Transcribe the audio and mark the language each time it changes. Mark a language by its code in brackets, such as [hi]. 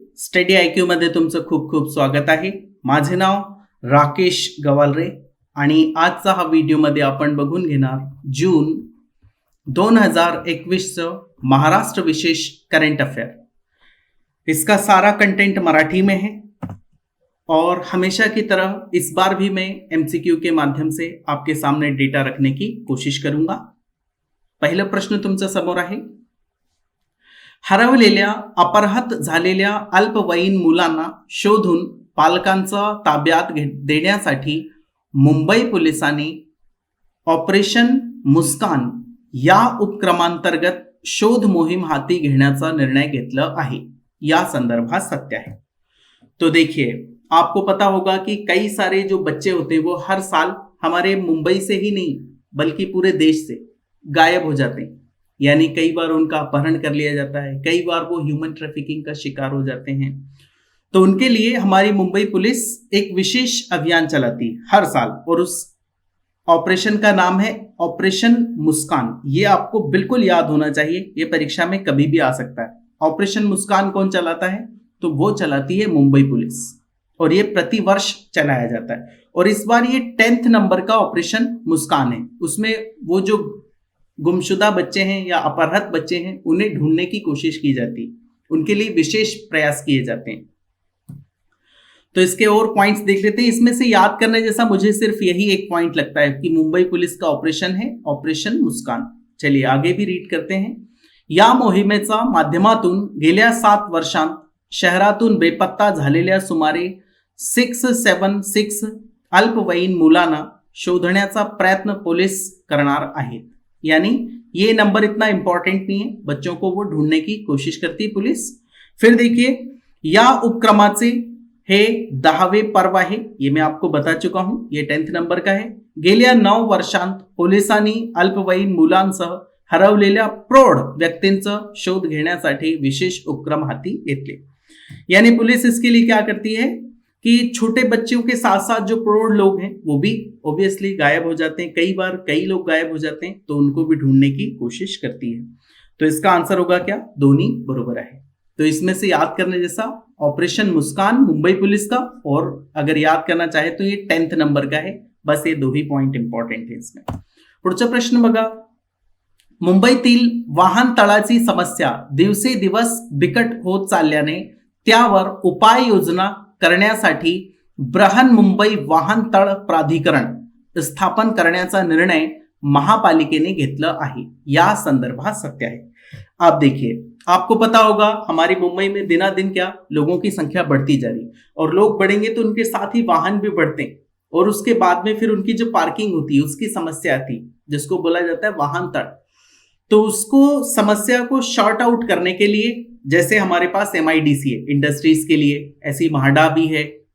[mr] Study I Q मध्ये तुमचं खूप खूप स्वागत आहे. माझे नाव राकेश गवालरे आणि आजचा हा व्हिडिओमध्ये आपण बघून घेणार जून 2021 महाराष्ट्र विशेष करंट अफेयर. [hi] इसका सारा कंटेंट मराठी में है और हमेशा की तरह इस बार भी मैं एमसीक्यू के माध्यम से आपके सामने डेटा रखने की कोशिश करूंगा. [mr] पहिला प्रश्न तुमच्या समोर आहे. हरवलेल्या अपहृत झालेल्या अल्पवयीन मुलांना शोधून पालकांचा ताब्यात देण्यासाठी मुंबई पोलिसांनी ऑपरेशन मुस्कान या उपक्रमांतर्गत शोध मोहीम हाती घेण्याचा निर्णय घेतला आहे. या संदर्भात सत्य है. [hi] तो देखिए, आपको पता होगा कि कई सारे जो बच्चे होते हैं वो हर साल हमारे मुंबई से ही नहीं बल्कि पूरे देश से गायब हो जाते हैं. यानी कई बार उनका अपहरण कर लिया जाता है, कई बार वो ह्यूमन ट्रैफिकिंग का शिकार हो जाते हैं. तो उनके लिए हमारी मुंबई पुलिस एक विशेष अभियान चलाती है हर साल और उस ऑपरेशन का नाम है ऑपरेशन मुस्कान. ये आपको बिल्कुल याद होना चाहिए, ये परीक्षा में कभी भी आ सकता है. ऑपरेशन मुस्कान कौन चलाता है? तो वो चलाती है मुंबई पुलिस और ये प्रतिवर्ष चलाया जाता है. और इस बार ये 10th नंबर का ऑपरेशन मुस्कान है. उसमें वो जो गुमशुदा बच्चे हैं या अपहृत बच्चे हैं उन्हें ढूंढने की कोशिश की जाती है, उनके लिए विशेष प्रयास किए जाते हैं. तो इसके और पॉइंट्स देख लेते हैं. इसमें से याद करने जैसा मुझे सिर्फ यही एक पॉइंट लगता है कि मुंबई पुलिस का ऑपरेशन है ऑपरेशन मुस्कान. चलिए आगे भी रीड करते हैं. [mr] या मोहिमेचा माध्यमातून गेल्या 7 वर्षांत शहरातून बेपत्ता झालेल्या सुमारे 676 अल्पवयीन मुलांना शोधण्याचा प्रयत्न पोलीस करणार आहेत. [hi] यानी ये नंबर इतना इंपॉर्टेंट नहीं है, बच्चों को वो ढूंढने की कोशिश करती है पुलिस. फिर देखिए, [mr] या उपक्रमाचे हे 10वे पर्व आहे. [hi] ये मैं आपको बता चुका हूं, ये 10th नंबर का है. [mr] गेल्या 9 वर्षांत पोलिसांनी अल्पवयीन मुलांसह हरवलेल्या प्रौढ व्यक्तींचा शोध घेण्यासाठी विशेष उपक्रम हाती घेतले. [hi] यानी पुलिस इसके लिए क्या करती है कि छोटे बच्चों के साथ साथ जो प्रौढ़ लोग हैं वो भी ऑब्वियसली गायब हो जाते हैं. कई बार कई लोग गायब हो जाते हैं तो उनको भी ढूंढने की कोशिश करती है. तो इसका आंसर होगा क्या? दोनों बरोबर है. तो इसमें से याद करने जैसा ऑपरेशन मुस्कान मुंबई पुलिस का, और अगर याद करना चाहे तो ये 10th नंबर का है. बस ये 2 ही पॉइंट इंपॉर्टेंट है इसमें. [mr] पुढचा प्रश्न बघा. मुंबईतील वाहनतळाची समस्या दिवसेदिवस बिकट होत चालल्याने त्यावर उपाययोजना करण्यासाठी बृहन्मुंबई वाहनतळ प्राधिकरण स्थापन करण्याचा निर्णय महापालिकेने घेतला आहे. या संदर्भात सत्य है. [hi] आप देखिए, आपको पता होगा हमारी मुंबई में दिनादिन क्या लोगों की संख्या बढ़ती जा रही और लोग बढ़ेंगे तो उनके साथ ही वाहन भी बढ़ते हैं और उसके बाद में फिर उनकी जो पार्किंग होती है उसकी समस्या आती, जिसको बोला जाता है वाहनतळ. तो उसको समस्या को शॉर्ट आउट करने के लिए जैसे हमारे पास MIDC है इंडस्ट्रीज के लिए, ऐसी म्हाडा भी है.